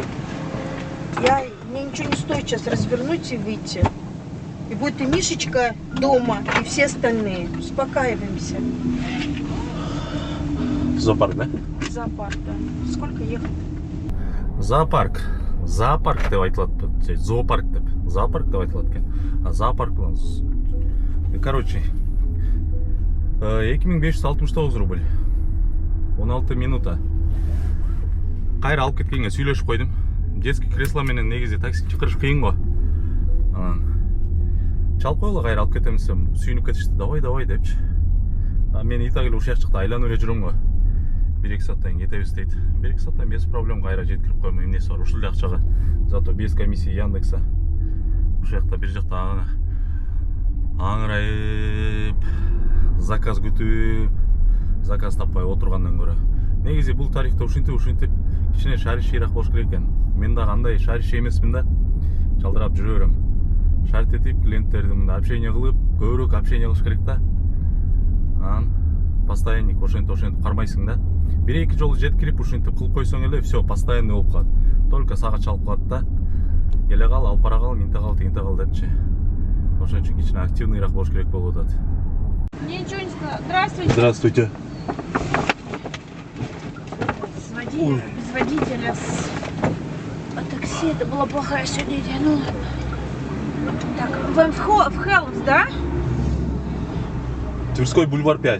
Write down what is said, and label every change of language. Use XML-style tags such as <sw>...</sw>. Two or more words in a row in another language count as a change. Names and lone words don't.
<ru>Мне ничего не стоит сейчас развернуть и выйти. И будет и Мишечка дома, и все остальные. Успокаиваемся. Зоопарк, да? Зоопарк, да. Сколько ехать?</ru> <ky>Зоопарк деп айтылат. Зоопарк деп айтылат экен.</ky> <ru>А зоопарк булан. Короче, 2569 рубль.</ru> <ky>16 минута. Кайра алып кеткенге сүйлөшүп койдум.</ky> <ru>Детский кресло</ru> <ky>менен негизи такси чакырыш кыйын го. Чалып койгула кайра алып кетемиз десем, сүйүнүп кетишти. Давай депчи. Мен итак эле ушул жакта айланып эле жүрөм го. 1-2 сааттан кийин кетебиз дейт. 1-2 сааттан</ky> <ru>без проблем</ru> <ky>кайра жеткирип коем. Эмнеси бар? Ушул акчага.</ky> <ru>Зато без комиссии Яндекса.</ru> <ky>Ушул жакта бир жакта аңырайып, заказ күтүп, заказ таппай отургандан көрө. Негизи бул тарифте ушинтип кичине шаришийраак болуш керек экен. Мен дагы андай шариший эмесмин да. Чалдырап жүрө берем. Шарт этип клиенттерди мында общение кылып, көбүрөөк общение кылыш керек да. Постоянник ошентип кармайсың да. 1-2 жолу жеткирип ушинтип кылып койсоң эле,</ky> <ru>все, постоянный</ru> <ky>болуп калат. Только сага чалып калат да. Келе кал, алып бара кал, минте кал, тигинте кал депчи. Ошон үчүн кичине активныйраак болуш керек болуп атат.</ky> <ru>Мне ничего не сказал. Здравствуйте. Здравствуйте. Без водителя. А такси, это была плохая сегодня идея. Ну ладно. Так, вы в Хелмс, да? Тверской бульвар 5.</ru>